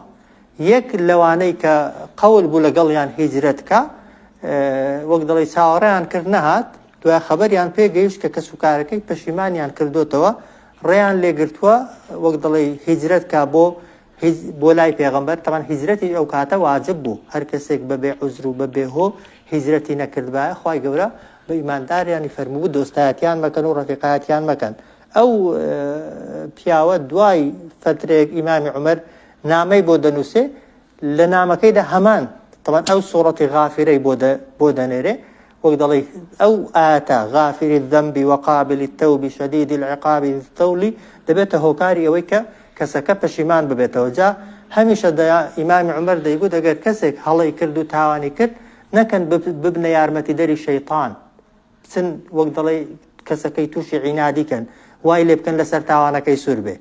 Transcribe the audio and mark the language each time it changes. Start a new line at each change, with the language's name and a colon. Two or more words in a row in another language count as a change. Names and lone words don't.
Central Kurdish: یەک لەوانەی کە قەول بوو لەگەڵیان هیجرەتکە وەک دەڵی چاوەڕێیان کرد نەهات دوای خەبەریان پێگەیشت کە کەسوکارەکەی پەشیمانیان کردوتەوە ڕێیان لێگرتووە وەک دەڵی هیجرەتکە بۆ لای پێغەمبەر تەمان هیجرەتی ئەو کاتە واجب بوو هەر کەسێک بەبێ عوزر و بەبێ هۆ هیجرەتی نەکردبایە خوای گەورە بە ئیمانداریانی فەرموو دۆستایەتیان مەکەن و ڕەفیقایەتیان مەکەن. ئەو پیاوە دوای فترێک ئیمامی عومەر نامەی بۆ دەنووسێ لە نامەکەیدا هەمان طبعا ئەو سوڕەتی غافرەی بۆ دەنێرێ وەک دەڵێ ئەو ئاەتە
Arabic: غافری الذەنب وقابل التوب شدید العقاب ذی الطول
Central Kurdish: دەبێتە هۆکاری ئەوەی کە کەسەکە پەشیمان ببێتەوە. جا هەمیشە ئیمامی عومەر دەیگوت ئەگەر کەسێک هەڵەی کرد و تاوانی کرد نەکەن ببنە یارمەتیدەری شەیطان بچن وەک دەڵێ کەسەکەی تووشی عینادی کەن وای لێ بکەن لەسەر تاوانەکەی سوور بێ.